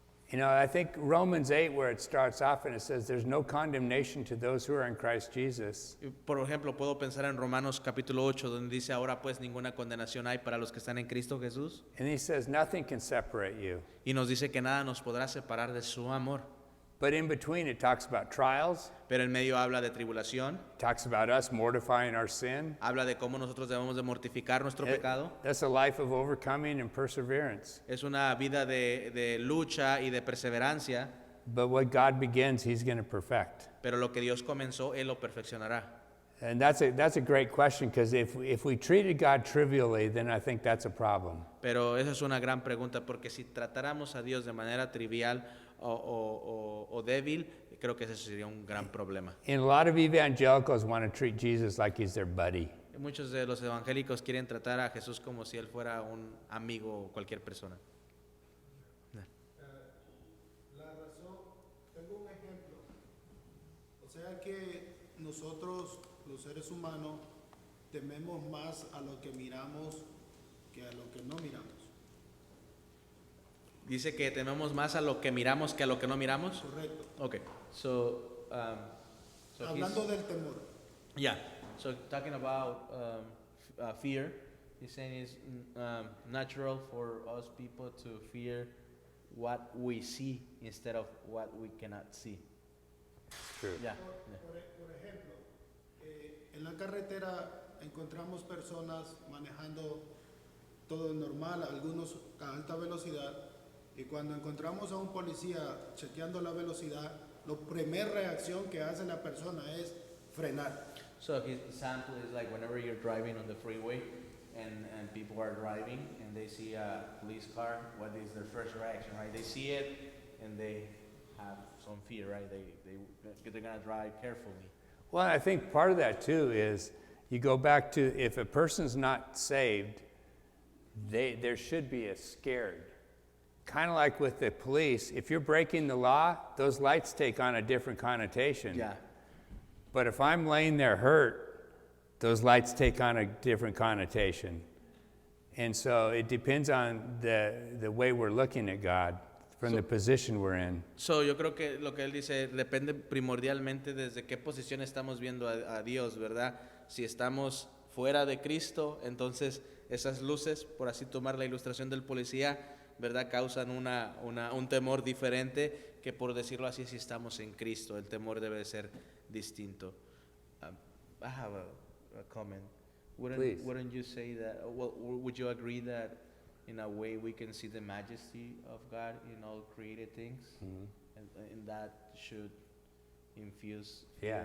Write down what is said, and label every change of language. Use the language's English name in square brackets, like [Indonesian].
[English] You know, I think Romans 8, where it starts off and it says, there's no condemnation to those who are in Christ Jesus. [Spanish] Por ejemplo, puedo pensar en Romanos capítulo 8, donde dice, ahora pues ninguna condenación hay para los que están en Cristo Jesús. [English] And he says, nothing can separate you. [Spanish] Y nos dice que nada nos podrá separar de su amor. [English] But in between, it talks about trials, [Spanish] Pero en medio habla de tribulación, [English] talks about us mortifying our sin. [Spanish] habla de cómo nosotros debemos de mortificar nuestro pecado. [English] That's a life of overcoming and perseverance. [Spanish] Es una vida de lucha y de perseverancia, [English] But what God begins, he's going to perfect. [Spanish] pero lo que Dios comenzó, Él lo perfeccionará. [English] And that's a great question, because if we treated God trivially, then I think that's a problem. [Spanish] Pero esa es una gran pregunta, porque si tratáramos a Dios de manera trivial o débil, creo que ese sería un gran problema. [English] And a lot of evangelicals want to treat Jesus like he's their buddy. [Spanish] Muchos de los evangélicos quieren tratar a Jesús como si Él fuera un amigo o cualquier persona. La razón, tengo un ejemplo. O sea que nosotros, los seres humanos, tememos más a lo que miramos que a lo que no miramos. Dice que tememos más a lo que miramos que a lo que no miramos. Correcto. [English] Okay, so [Spanish] Hablando del temor. [English] yeah, so talking about fear, he's saying it's natural for us people to fear what we see instead of what we cannot see. True. Yeah. [Spanish] Por ejemplo, en la carretera encontramos personas manejando todo normal, algunos a alta velocidad, y cuando encontramos a un policía chequeando la velocidad, la primera reacción que hace la persona es frenar. [English] So his example is like whenever you're driving on the freeway and people are driving and they see a police car, what is their first reaction, right? They see it and they have some fear, right? They're gonna drive carefully. Well, I think part of that too is you go back to if a person's not saved, there should be a scared. Kind of like with the police, if you're breaking the law, those lights take on a different connotation. Yeah. But if I'm laying there hurt, those lights take on a different connotation. And so it depends on the way we're looking at God from the position we're in. [Spanish] So yo creo que lo que él dice depende primordialmente desde qué posición estamos viendo a Dios, ¿verdad? Si estamos fuera de Cristo, entonces esas luces, por así tomar la ilustración del policía, ¿verdad? Causan un temor diferente que por decirlo así si estamos en Cristo. El temor debe de ser distinto. [English] I have a comment. Please. Wouldn't you say that, well, would you agree that in a way we can see the majesty of God in all created things? Mhm. And that should infuse fear?